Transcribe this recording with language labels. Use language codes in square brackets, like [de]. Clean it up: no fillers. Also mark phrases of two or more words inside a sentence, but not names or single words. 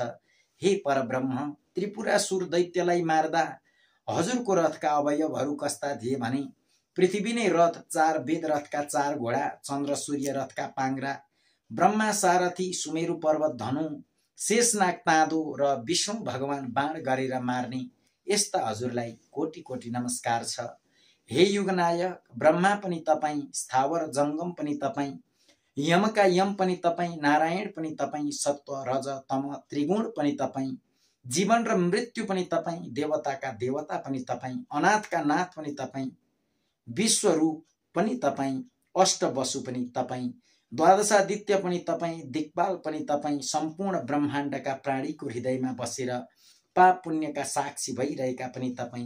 [ne] हे परब्रह्म, त्रिपुरासुर दैत्यलाई मार्दा हजुरको रथका अवयवहरू कस्ता थिए भने पृथ्वी नै रथ, 4 वेद रथका 4 घोडा, चन्द्र सूर्य रथका पाङ्ग्रा, ब्रह्मा सारथी, सुमेरु पर्वत धनु, शेषनाग ताँदो र विष्णु भगवान बाण गरेर मार्ने यस्ता हजुरलाई कोटि कोटि नमस्कार छ। हे युगनायक, ब्रह्मा पनि तपाईँ, स्थावर जङ्गम पनि तपाईँ, यमका यम पनि तपाईँ, नारायण पनि तपाईँ, सत्व रज तम त्रिगुण पनि तपाईँ, जीवन र मृत्यु पनि तपाईँ, देवताका देवता पनि तपाईँ, अनाथका नाथ पनि तपाईँ, विश्वरूप पनि तपाईँ, अष्टवसु पनि तपाईँ, द्वादशादित्य पनि तपाईँ, दिक्पाल पनि तपाईँ, सम्पूर्ण ब्रह्माण्डका प्राणीको हृदयमा बसेर पाप पुण्यका साक्षी भइरहेका पनि तपाईँ।